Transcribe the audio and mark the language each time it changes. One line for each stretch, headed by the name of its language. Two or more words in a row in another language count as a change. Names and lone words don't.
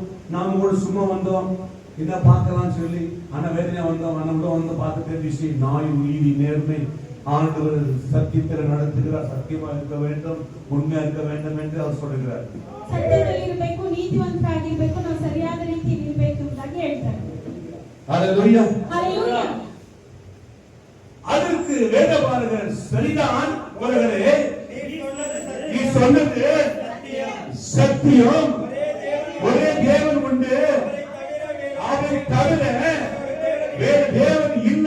Tamil: நாம கூட சும்மா வந்தோம் என்ன பார்க்கலாம்னு சொல்லி, ஆனா வேதனையா வந்தோம், நம்மளும் வந்து பார்த்து தெரிஞ்சிச்சு நாய் நீதி நேர்மை ஆண்டவர் சத்தியத்தில் நடத்துகிறார், சத்தியமா இருக்க வேண்டும், உண்மையா இருக்க வேண்டும் என்று அவர் சொல்லுகிறார்.
Kannada: ಸತ್ಯದಲ್ಲಿ ಇರಬೇಕು, ನೀತಿವಂತರಾಗಿರಬೇಕು, ನಾವು ಸರಿಯಾದ ರೀತಿಯಲ್ಲಿ ಇರಬೇಕು ಅಂತ ಹೇಳ್ತಾರೆ.
Tamil: அல்லேலூயா.
Kannada: ಹalleluya.
Tamil: அதற்கு வேதபாரகர் சரிதான் அவர்களே, நீ சொன்னது சத்தியம், ஒரே தேவன் உண்டு, அவரை தவிர வேறு தேவன் இல்லை.